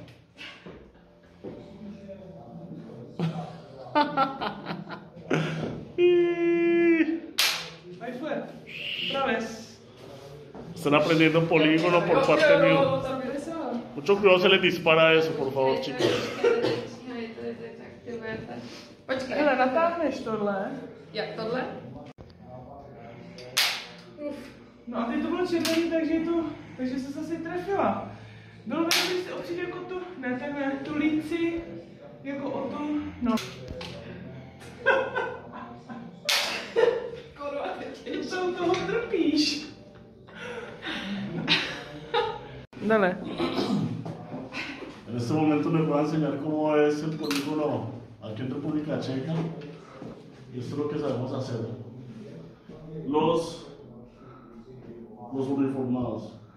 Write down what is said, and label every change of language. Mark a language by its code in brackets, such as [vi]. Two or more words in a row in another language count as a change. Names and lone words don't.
[es] Ahí fue. Otra vez. Están aprendiendo polígono por parte mío. Mucho cuidado, se les dispara eso, por favor, chicos. [cs] Hele, natáhneš tohle. Jak tohle? No a teď to bylo červený, takže se zase trefila. Bylo by to, když se opřít jako tu, ne takhle, tu líci, jako o tu, no. Kurva, teď To u toho trpíš. [es] Dale. En este momento les voy a enseñar cómo es el polígono aquí en República Checa. Y esto es lo que sabemos hacer. Los uniformados.